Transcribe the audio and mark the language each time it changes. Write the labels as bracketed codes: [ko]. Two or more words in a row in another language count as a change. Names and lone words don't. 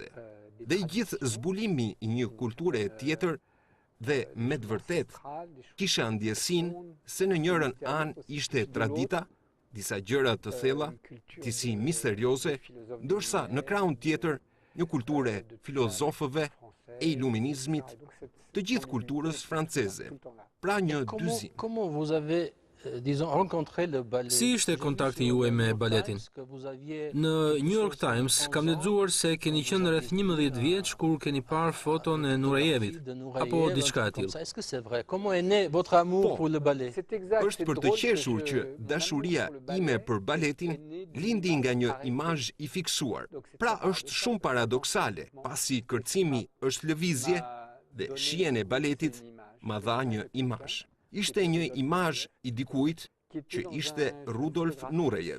[sq] Dhe i gjithë zbulimi i një kulture tjetër dhe me të vërtet kisha ndjesinë se në njërën anë ishte tradita, disa gjëra të thella, disi misterioze, ndërsa në krahun tjetër një kulture filozofëve e iluminizmit, të gjithë kulturës franceze. Pra një dyzim. [fr] Comment vous avez, disons, rencontré le ballet? [sq] Si ishte kontakti juaj me baletin? Në New York Times kam lexuar se keni qenë rreth 11 vjeç kur keni parë foton e Nurajevit, apo diçka e tillë. [fr] Est-ce que c'est vrai? Comment est né votre amour pour le ballet? [sq] Është për të qeshur që dashuria ime për baletin lindi nga një imazh i fiksuar. Pra është shumë paradoksale, pasi kërcimi është lëvizje dhe shijen e baletit ma dha një imazh. Ishte një imazh i dikujt që ishte Rudolf Nurejev.